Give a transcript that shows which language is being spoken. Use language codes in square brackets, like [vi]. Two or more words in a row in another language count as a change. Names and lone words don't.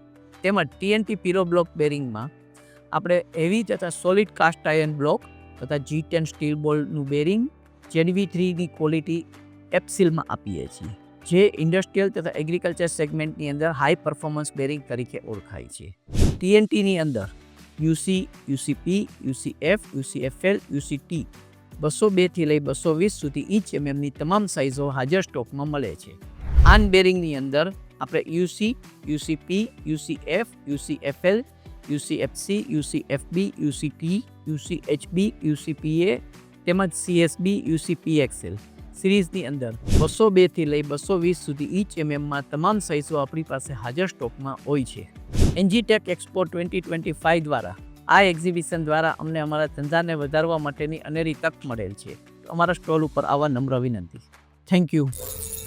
[gu] તેમજ ટીએનટી [en] pillow block bearingમાં [gu] આપણે હેવી તથા [en] solid cast iron block [gu] તથા G10 સ્ટીલ બોલનું બેરિંગ ZV3ની ક્વોલિટી એપ્સિલમાં આપીએ છીએ, જે ઇન્ડસ્ટ્રીયલ તથા [en] agriculture segmentની [gu] અંદર [en] high performance bearing [gu] તરીકે ઓળખાય છે. ટીએનટીની અંદર UC, UCP, UCF, UCFL, UCT 202થી લઈ 220 સુધી ઇંચ એમએમની તમામ સાઇઝો હાજર સ્ટોકમાં મળે છે. આન બેરિંગની અંદર આપણે UC, UCP, UCF, UCFL, UCFC, UCFB, UCT, UCHB, UCPA તેમજ CSB, UCPXL સિરીઝની અંદર 202થી લઈ 220 સુધી ઇંચ એમએમમાં તમામ સાઇઝો આપણી પાસે હાજર સ્ટોકમાં હોય છે. એનજીટેક એક્સપો 2025 દ્વારા આ એક્ઝિબિશન દ્વારા અમને અમારા ધંધાને વધારવા માટેની અનેરી તક મળેલ છે. અમારા સ્ટોલ ઉપર આવવા નમ્ર વિનંતી. [en] thank you.